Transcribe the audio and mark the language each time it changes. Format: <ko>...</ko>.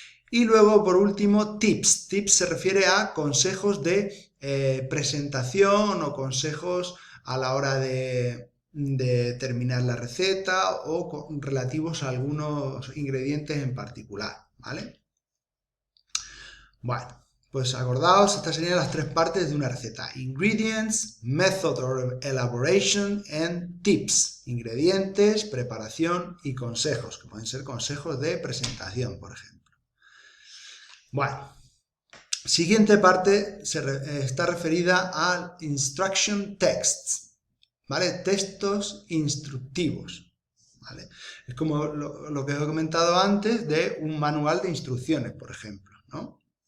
<es>Y luego, por último, tips. Tips se refiere a consejos de presentación o consejos a la hora de terminar la receta o relativos a algunos ingredientes en particular, ¿vale? Bueno, pues acordaos, estas serían las tres partes de una receta.</es> <en>Ingredients, method of elaboration and tips.</en> <es>Ingredientes, preparación y consejos, que pueden ser consejos de presentación, por ejemplo. Bueno, siguiente parte está referida al</es> <en>instruction texts,</en> <es>¿vale? Textos instructivos, ¿vale? Es como lo que os he comentado antes de un manual de instrucciones, por ejemplo, ¿no?</es>